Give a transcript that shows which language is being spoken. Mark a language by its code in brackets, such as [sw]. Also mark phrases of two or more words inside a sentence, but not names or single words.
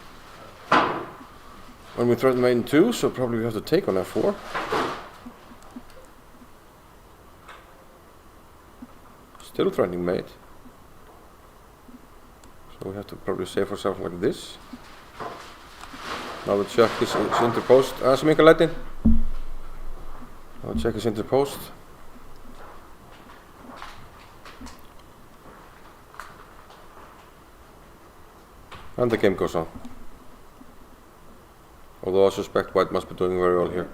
[en] When we threaten mate in 2, so probably we have to take on f4. Still threatening mate. So we have to probably save ourselves like this. Now the check is interposed. Sem enga lætin. Now the check is interposed. And the game goes on. Although I suspect White must be doing very well here.